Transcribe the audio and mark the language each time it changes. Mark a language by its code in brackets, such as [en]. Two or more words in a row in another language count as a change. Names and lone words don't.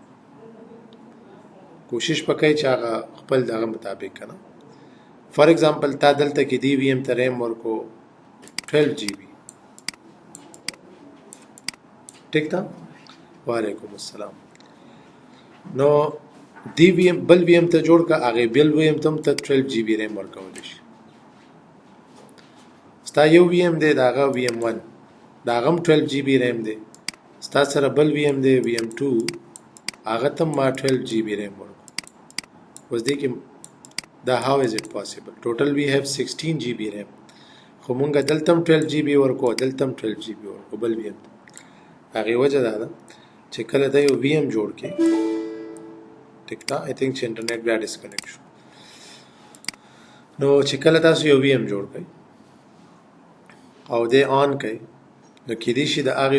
[ps] کوشش وکړئ چې هغه خپل دغه مطابق که نه [en] for example [ps] تا دلته کې دی وی ایم ته ریم ورکو 12 جی بی ټیک ده [ar] وعلیکم السلام [ps] نو دی وی ایم بل وی ایم ته جوړ که هغې بل وی ایم ته هم ته 12 جی بی ریم ورکولی شي ستا یو وی ایم دی د هغه وی ایم 1 د هغه هم 12 جی بی ریم دی ستا سره بل وی ایم دی وی ایم 2 هغه ته ما 12 جی بی ریم ورکو اوس دې کې دا [en] how is it possible total we have 16 GB RAM [ps] خو مونږ دلته هم 12 GB ورکو دلته هم 12 GB ورکو بل وی ایم هغې وجه دا ده چې کله ته یو وی ایم جوړ کړې ټیک ده [en] I think [ps] چې انټرنیټ بیا ډسکنیکټ شو نو چې کله تاسو یو وی ایم جوړ کړئ او دې آن کړئ نو کېدای شي د هغې